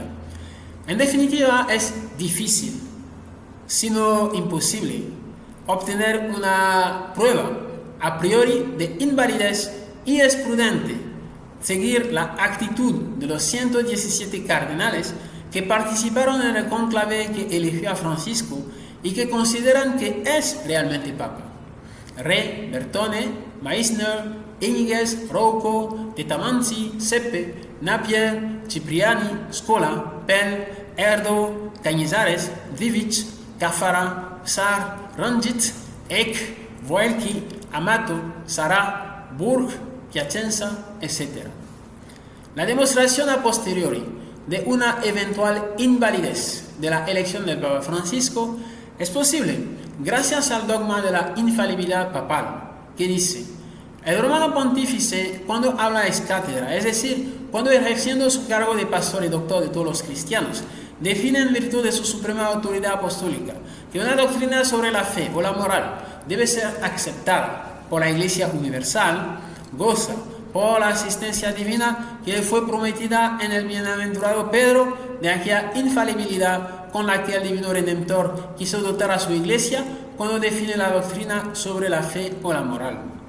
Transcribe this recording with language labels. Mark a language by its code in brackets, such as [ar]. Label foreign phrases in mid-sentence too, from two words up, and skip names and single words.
[es] En definitiva, es difícil, sino imposible, obtener una prueba a priori de invalidez, y es prudente seguir la actitud de los 117 cardenales que participaron en el cónclave que eligió a Francisco y que consideran que es realmente papa. Re, Bertone, Meissner, Íñiguez, Rouco, Tetamanzi, Seppe, Napier, Cipriani, Scola, Pell, Erdo, Cañizares, Vivich, Cafara, Sar, Ranjit, Eck, Voelki, Amato, Sará, Burg, Piacenza, etc. La demostración a posteriori de una eventual invalidez de la elección del Papa Francisco es posible gracias al dogma de la infalibilidad papal, que dice: el romano pontífice, cuando habla ex cátedra, es decir, cuando ejerciendo su cargo de pastor y doctor de todos los cristianos, define en virtud de su suprema autoridad apostólica que una doctrina sobre la fe o la moral debe ser aceptada por la Iglesia universal, goza por la asistencia divina que le fue prometida en el bienaventurado Pedro de aquella infalibilidad con la que el divino Redentor quiso dotar a su Iglesia cuando define la doctrina sobre la fe o la moral.